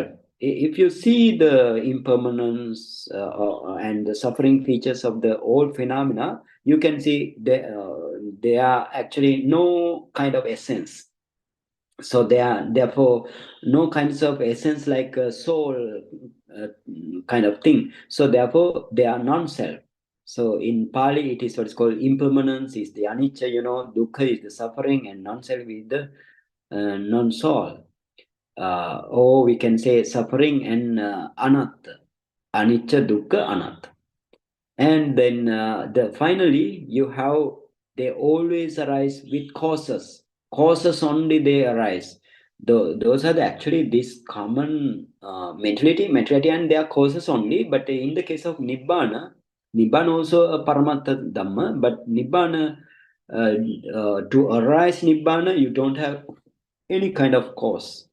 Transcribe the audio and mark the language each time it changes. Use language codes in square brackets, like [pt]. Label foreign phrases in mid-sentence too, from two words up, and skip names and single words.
[en] If you see the impermanence and the suffering features of the old phenomena, you can see they are actually no kind of essence. So they are therefore no kinds of essence like a soul uh, kind of thing. So therefore they are non-self. So in Pali it is what's called impermanence is the anicca, dukkha is the suffering, and non-self is the non-soul. Or we can say suffering and [pi] anatta, anicca, dukkha, anatta. [en] And then finally you have, they always arise with causes only they arise. Those are actually this common mentality, and they are causes only. But in the case of nibbana also a [pi] paramattha dhamma, [en] but nibbana, to arise nibbana you don't have any kind of cause.